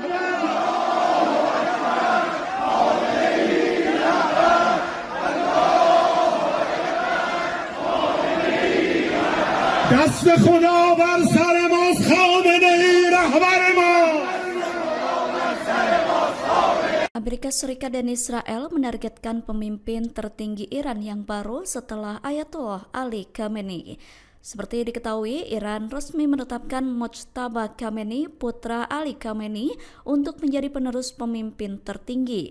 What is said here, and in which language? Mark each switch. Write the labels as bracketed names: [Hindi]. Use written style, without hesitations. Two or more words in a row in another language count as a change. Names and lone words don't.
[Persian] دست خدا بر سر ماست خامنه‌ای رهبر ما. [Indonesian] Amerika Serikat dan Israel menargetkan pemimpin tertinggi Iran yang baru setelah Ayatollah Ali Khamenei. Seperti diketahui, Iran resmi menetapkan Mojtaba Khamenei, putra Ali Khamenei, untuk menjadi penerus pemimpin tertinggi.